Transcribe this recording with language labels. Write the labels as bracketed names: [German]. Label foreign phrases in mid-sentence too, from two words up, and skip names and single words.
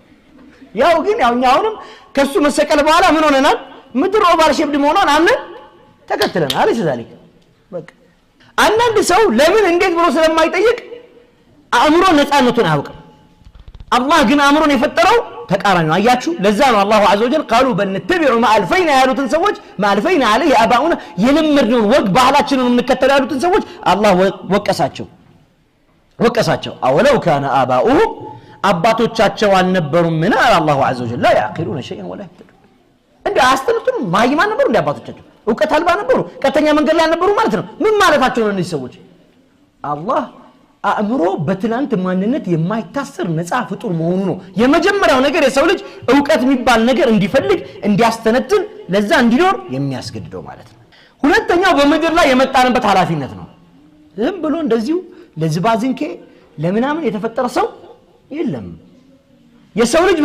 [Amharic] ያሰቀሉት ያው ግን ያው እኛ አሁንም ከሱ መሰቀል በኋላ ምን ሆነናል ምድር [English] oval shaped [Amharic] መሆኗን አምን ተከትለናል አለ ስለዚህ በቃ አንዳንድ ሰው ለምን እንዴት ብሎ ስለማይጠይቅ አእምሮ ነፃነቱን አያውቅም አላህ ግን አእምሮን የፈጠረው ተቃራኒ ነው አያችሁ ለዛ ነው [Arabic] الله عز وجل قالوا بل نتبع ما الفينا [Amharic] ያሉትን ሰዎች [Arabic] ما الفينا عليه اباؤنا [Amharic] የለመድነውን ወግ ባህላችንን እንከተል ያሉትን ሰዎች አላህ ወቀሳቸው አወለው [Arabic] كان آباؤهم [Amharic] አባቶቻቸው አልነበሩም ምን አለ [Arabic] الله عز وجل لا يعقلون شيئا ولا يهتدون [Amharic] እንደ አስተንቱን ማይማን ነበሩ እንደ አባቶቻቸው እውቀት አልባ ነበሩ ቀጥተኛ መንገድ ላይ ነበሩ ማለት ነው ምን ማለታቸው ነው እነዚህ ሰዎች አላህ አእምሮ በትላንት ማንነት የማይታሰር ነፃ ፍጡር መሆኑ ነው የመጀመሪያው ነገር የሰው ልጅ ዕውቀት የሚባል ነገር እንዲፈልግ እንዲያስተነትን ለዛ እንዲኖር የሚያስገድደው ማለት ነው ሁለተኛው በምድር ላይ የመጣንበት ኃላፊነት ነው ዝም ብሎ እንደዚሁ ለዝባዝንኬ ለምናምን የተፈጠረ ሰው የለም የሰው ልጅ